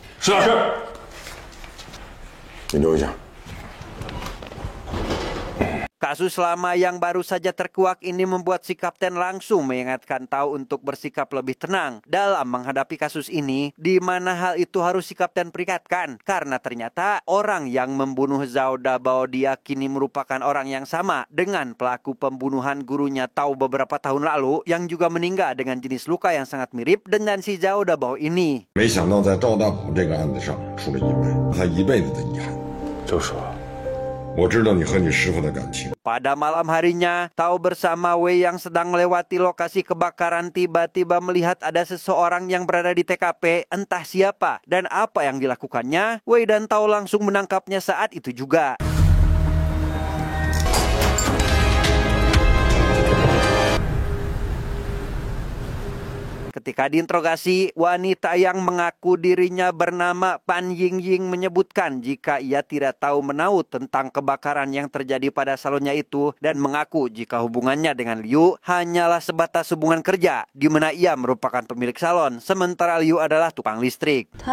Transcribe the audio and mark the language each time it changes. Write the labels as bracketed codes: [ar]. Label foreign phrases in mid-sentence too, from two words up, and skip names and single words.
[id] Kasus lama yang baru saja terkuak ini membuat si kapten langsung mengingatkan Tao untuk bersikap lebih tenang dalam menghadapi kasus ini, di mana hal itu harus si kapten perikatkan karena ternyata orang yang membunuh Zhao Dabao diyakini merupakan orang yang sama dengan pelaku pembunuhan gurunya Tao beberapa tahun lalu yang juga meninggal dengan jenis luka yang sangat mirip dengan si Zhao Dabao ini. [zh] 没想到在赵大宝这个案子上出了意外，他一辈子的遗憾。周叔，我知道你和你师傅的感情。 [id] Pada malam harinya, Tao bersama Wei yang sedang melewati lokasi kebakaran tiba-tiba melihat ada seseorang yang berada di TKP, entah siapa dan apa yang dilakukannya. Wei dan Tao langsung menangkapnya saat itu juga. Ketika diinterogasi, wanita yang mengaku dirinya bernama Pan Yingying menyebutkan jika ia tidak tahu menahu tentang kebakaran yang terjadi pada salonnya itu dan mengaku jika hubungannya dengan Liu hanyalah sebatas hubungan kerja, di mana ia merupakan pemilik salon, sementara Liu adalah tukang listrik.